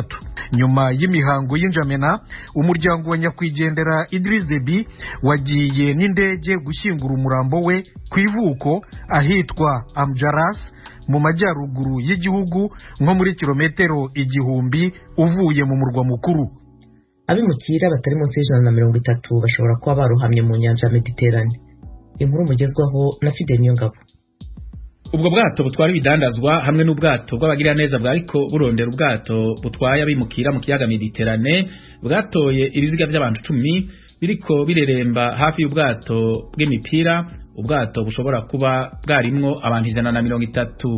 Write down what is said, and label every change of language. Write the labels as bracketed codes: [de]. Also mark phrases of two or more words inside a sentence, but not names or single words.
[rw] Nyuma y'imihango y'N'Djamena, umuryango wa nyakwigendera Idriss Déby wagiye n'indege gushyingura umurambo we ku ivuko ahitwa Amjaras mu majyaruguru y'igihugu nko muri kilometero 1000 uvuye mu murwa mukuru. Abimukira batari munsi y'130 bashobora kuba baruhamye mu nyanja Mediterane. Inkuru mugezwaho na Fidel Niyongabo. [rn] Ubwo bwato butwara ibidandazwa hamwe n'ubwato bw'abagira neza bwariko burondera ubwato butwaye abimukira mu kiyaga Mediterane bwatoye ibiziga by'abantu 10 biriko bireremba hafi y'ubwato bw'imipira. Ubwato bushobora kuba bwarimwo abantu 130.